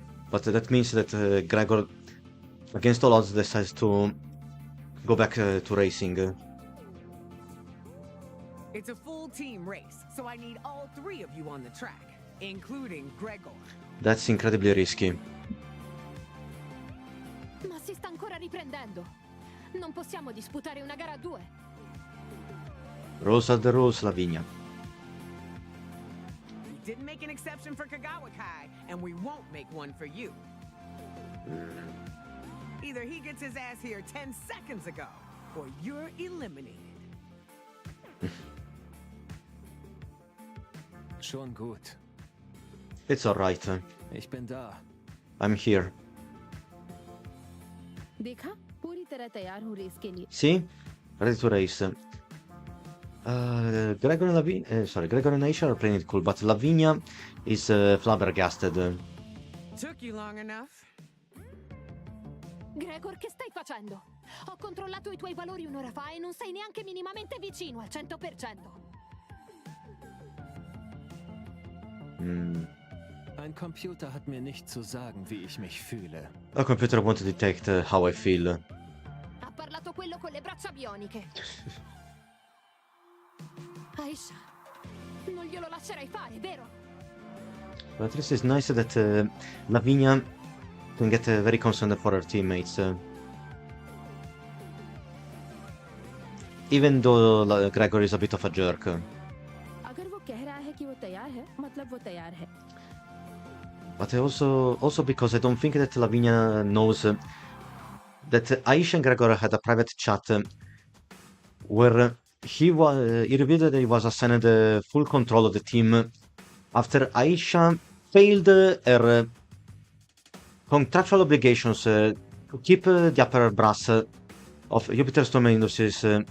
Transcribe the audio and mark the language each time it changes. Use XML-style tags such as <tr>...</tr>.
<en>But that means that Gregor, against all odds, decides to go back to racing. It's a full team race, so I need all 3 of you on the track, including Gregor. That's incredibly risky.</en> <it>Ma si sta ancora riprendendo. Non possiamo disputare una gara a 2.</it> <en>Rules are the rules, Lavinia. We didn't make an exception for Kagawa Kai, and we won't make one for you. Either he gets his ass here 10 seconds ago, or you're eliminated.</en> <de>Schon gut.</de> <en>It's alright.</en> <de>Ich bin da.</de> <en>I'm here.</en> <hi>देखा पूरी तरह तैयार हूँ race के लिए.</hi> <en>See? Ready to race. Gregor and Gregor and Aisha are playing it cool, but Lavinia is flabbergasted. Took you long enough.</en> <it>Gregor, che stai facendo? Ho controllato i tuoi valori un'ora fa e non sei neanche minimamente vicino al 100%.</it> <de>Ein Computer hat mir nicht zu sagen, wie ich mich fühle.</de> <en>A computer won't detect how I feel.</en> <it>Ha parlato quello con le braccia bioniche. Aisha, non glielo lascerai fare, vero?</it> <en>But at least it's nice that Lavinia can get very concerned for her teammates. Even though Gregor is a bit of a jerk.</en> <hi>अगर वो कह रहा है कि वो तैयार है, मतलब वो तैयार है.</hi> <en>But also because I don't think that Lavinia knows that Aisha and Gregor had a private chat where he revealed that he was assigned full control of the team after Aisha failed her contractual obligations to keep the upper brass of Jupiter Storm Industries</en>